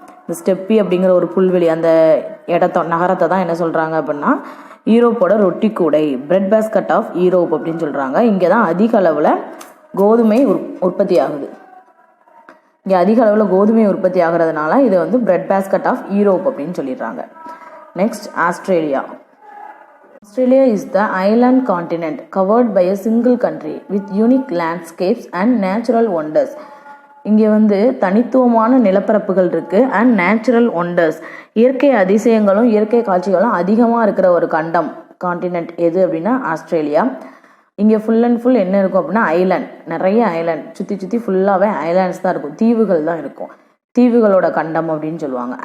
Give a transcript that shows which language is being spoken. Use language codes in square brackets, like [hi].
[ta] இந்த ஸ்டெப்பி அப்படிங்கிற ஒரு புல்வெளி அந்த நகரத்தை தான் என்ன சொல்கிறாங்க அப்படின்னா யூரோப்போட ரொட்டி கூடை, பிரெட் பேஸ்கட் ஆஃப் யூரோப் அப்படின்னு சொல்கிறாங்க. இங்கே தான் அதிக அளவில் கோதுமை உற்பத்தி ஆகுது. இங்கே அதிக அளவில் கோதுமை உற்பத்தி ஆகிறதுனால இதை வந்து பிரெட் பேஸ்கட் ஆஃப் யூரோப் அப்படின்னு சொல்லிடுறாங்க. Next Australia. [en] Australia is the island continent covered by a single country with unique landscapes and natural wonders. [ta] இங்கே வந்து தனித்துவமான நிலப்பரப்புகள் இருக்குது அண்ட் நேச்சுரல் ஒண்டர்ஸ், இயற்கை அதிசயங்களும் இயற்கை காட்சிகளும் அதிகமாக இருக்கிற ஒரு காண்டினென்ட் எது அப்படின்னா ஆஸ்திரேலியா. இங்கே ஃபுல் அண்ட் ஃபுல் என்ன இருக்கும் அப்படின்னா ஐலாண்ட், நிறைய ஐலாண்ட், சுற்றி ஃபுல்லாகவே ஐலாண்ட்ஸ் தான் இருக்கும், தீவுகள் தான் இருக்கும், தீவுகளோட கண்டம் அப்படின்னு சொல்லுவாங்க.